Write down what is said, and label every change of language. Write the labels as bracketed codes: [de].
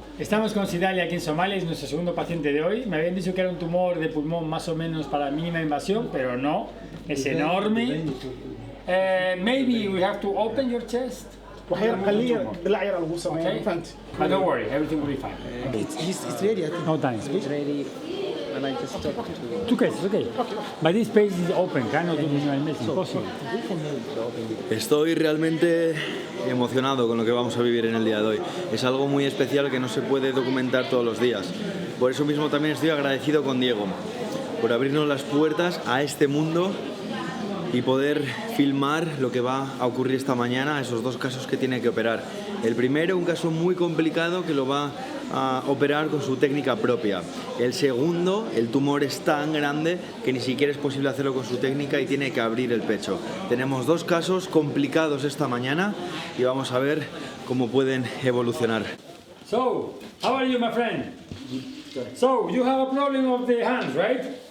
[es] Estamos con Sidali aquí en Somalia, es nuestro segundo paciente de hoy. Me habían dicho que era un tumor de pulmón más o menos para mínima invasión, pero no, es enorme. [en] Maybe we have to open your chest. خليه بالعيار الغوصه ما Okay? [ar] فهمت. [en] But don't worry, everything will be fine. It's ready. I think. No time. It's ready. And I just talked to Two cases, okay. But this space is open, cannot do minimal invasive, impossible. [es] Estoy realmente emocionado con lo que vamos a vivir en el día de hoy. Es algo muy especial que no se puede documentar todos los días. Por eso mismo también estoy agradecido con Diego, por abrirnos las puertas a este mundo y poder filmar lo que va a ocurrir esta mañana, esos dos casos que tiene que operar. El primero, un caso muy complicado que lo va a operar con su técnica propia. El segundo, el tumor es tan grande que ni siquiera es posible hacerlo con su técnica y tiene que abrir el pecho. Tenemos dos casos complicados esta mañana y vamos a ver cómo pueden evolucionar. [en] So, how are you, my friend? So, you have a problem of the hands, right?